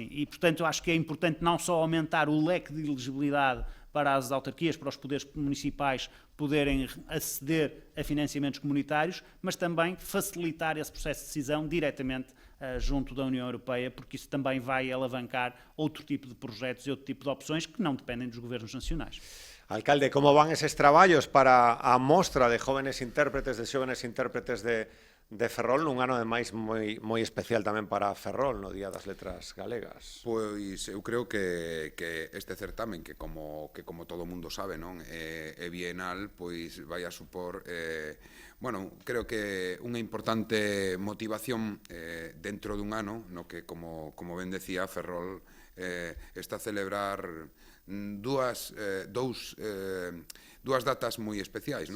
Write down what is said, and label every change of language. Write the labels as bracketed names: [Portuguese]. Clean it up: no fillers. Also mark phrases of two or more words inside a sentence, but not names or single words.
[Portuguese] E, portanto, eu acho que é importante não só aumentar o leque de elegibilidade para as autarquias, para os poderes municipais poderem aceder a financiamentos comunitários, mas também facilitar esse processo de decisão diretamente junto da União Europeia, porque isso também vai alavancar outro tipo de projetos e outro tipo de opções que não dependem dos governos nacionais. [Galician] Alcalde, como van eses traballos para a mostra de jóvenes intérpretes de Ferrol, nun ano ademais moi especial tamén para Ferrol, no Día das Letras Galegas? Pois eu creo que este certamen, que como todo mundo sabe, non, é bienal, pois vai a supor, bueno, creo que unha importante motivación dentro dun ano, no que, como ben decía, Ferrol está a celebrar dúas datas moi especiais, non?